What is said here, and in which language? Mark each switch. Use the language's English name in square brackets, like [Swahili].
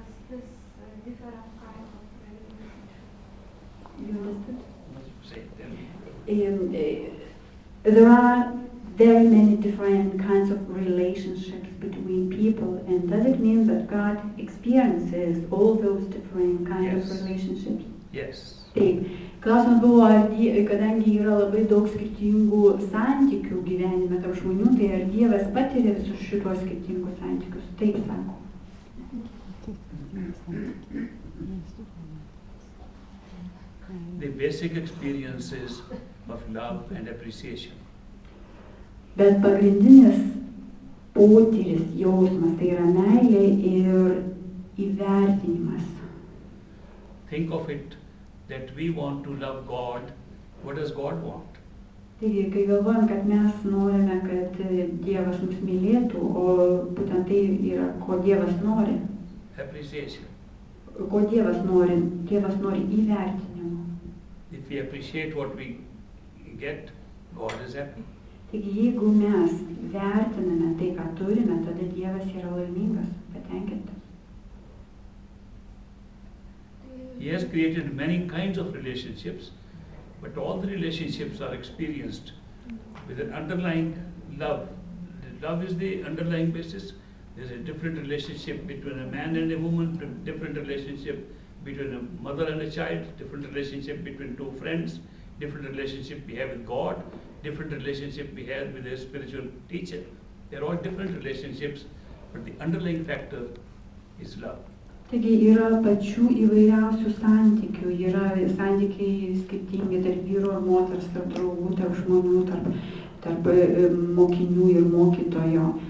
[English] this different kind of relationship. You understood? Say, tell me. There are very many different kinds of relationships between people, and does it mean that God experiences all those different kinds Yes. of relationships? Yes. [Lithuanian] Taip. Klausimas buvo, kadangi yra labai daug skirtingų santykių gyvenime tarp žmonių, tai ar Dievas patiria visus šitos skirtingus santykius? Taip sako. [English] The basic experiences of love and appreciation. [Lithuanian] Bet pagrindinis potyris, jausmas, tai yra meilė ir įvertinimas. [English] Think of it that we want to love God. What does God want? [Lithuanian] Taigi, kai galvojam, kad mes norime, kad Dievas mus mylėtų, o būtent tai yra, ko Dievas nori. [English] Appreciation. [Lithuanian] Ko Dievas nori? Dievas nori įvertinimo. [English] If we appreciate what we get, God is happy. [Lithuanian] Taigi, jeigu mes vertiname tai, ką turime, tada Dievas yra laimingas, patenkintas. [English] He has created many kinds of relationships, but all the relationships are experienced with an underlying love. Love is the underlying basis. There's a different relationship between a man and a woman, different relationship between a mother and a child, different relationship between two friends, different relationship we have with God, different relationship we have with a spiritual teacher. They're all different relationships, but the underlying factor is love. [Lithuanian] Taigi yra pačių įvairiausių santykių, yra santykiai skirtingi tarp vyro ir moters, tarp draugų, tarp žmonių, tarp mokinių ir mokytojo.